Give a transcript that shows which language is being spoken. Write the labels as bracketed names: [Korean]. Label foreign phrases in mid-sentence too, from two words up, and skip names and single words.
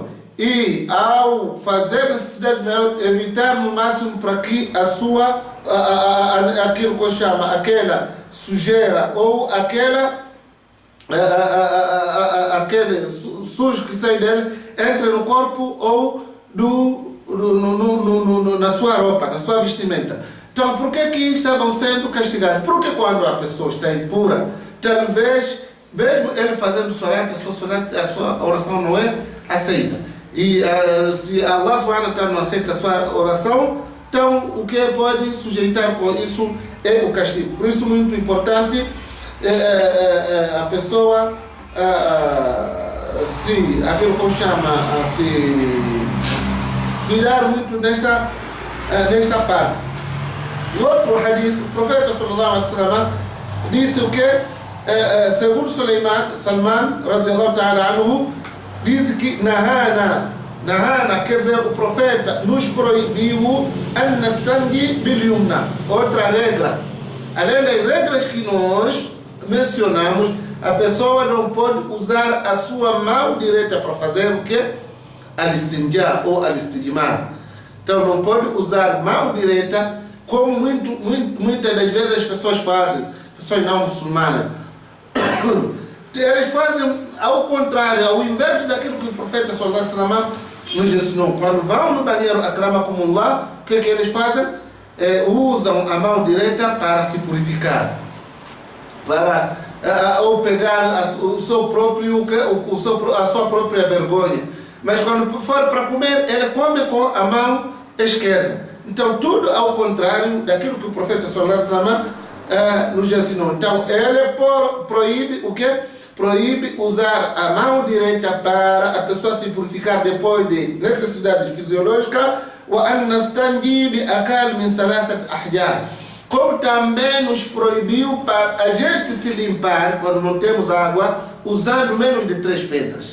[Portuguese] E ao fazer necessidade maior, evitar no máximo para que a sua, aquilo que chama, aquela sujeira ou aquele sujo que sai dele, entre no corpo ou na sua roupa, na sua vestimenta. Então, por que estavam sendo castigados? Porque quando a pessoa está impura, talvez, mesmo ele fazendo salat, a sua oração não é aceita. E se Allah [Arabic] سبحانه وتعالى [Portuguese] não aceita a sua oração, então o que pode sujeitar com isso é o castigo. Por isso, muito importante a pessoa aquilo que chama cuidar muito nesta parte. E outro hadith, o profeta [Arabic] صلى الله عليه وسلم [Portuguese] disse o que? Segundo Salman, [Arabic] رضي الله تعالى عنه, [Portuguese] diz que Nahana, quer dizer, o profeta nos proibiu [Arabic] أن نستنجي باليمنى, [Portuguese] outra regra. Além das regras que nós mencionamos, a pessoa não pode usar a sua mão direita para fazer o que? [Arabic] Al-istinja ou al-istijmar. [Portuguese] Então não pode usar mão direita, como muitas das vezes as pessoas fazem, pessoas não muçulmanas. Eles fazem ao contrário, ao invés daquilo que o profeta [Arabic] صلى الله عليه وسلم [Portuguese] nos ensinou. Quando vão no banheiro, akramakumullah, o que eles fazem? Usam a mão direita para se purificar, ou pegar a sua própria vergonha. Mas quando for para comer, ele come com a mão esquerda. Então tudo ao contrário daquilo que o profeta [Arabic] صلى الله عليه وسلم [Portuguese] nos ensinou. Então ele proíbe o quê? Proíbe usar a mão direita para a pessoa se purificar depois de necessidades fisiológicas. Como também nos proibiu para a gente se limpar quando não temos água usando menos de 3 pedras.